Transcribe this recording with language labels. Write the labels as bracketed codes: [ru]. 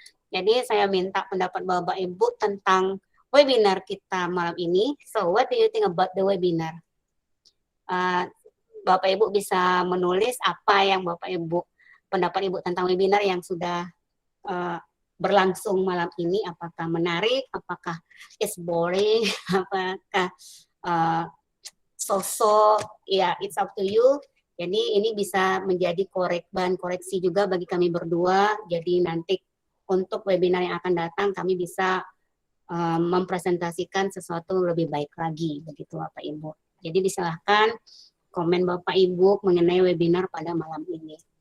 [id] Jadi saya minta pendapat Bapak Ibu tentang webinar kita malam ini. [en] So what do you think about the webinar? [id] Bapak Ibu bisa menulis apa yang pendapat Ibu tentang webinar yang sudah berlangsung malam ini. Apakah menarik, apakah [en] it's boring, [id] apakah so-so, ya [en] it's up to you. [id] Jadi ini bisa menjadi bahan koreksi juga bagi kami berdua. Jadi nanti untuk webinar yang akan datang kami bisa mempresentasikan sesuatu lebih baik lagi, begitu Bapak Ibu. Jadi disilahkan komen Bapak Ibu mengenai webinar pada malam ini.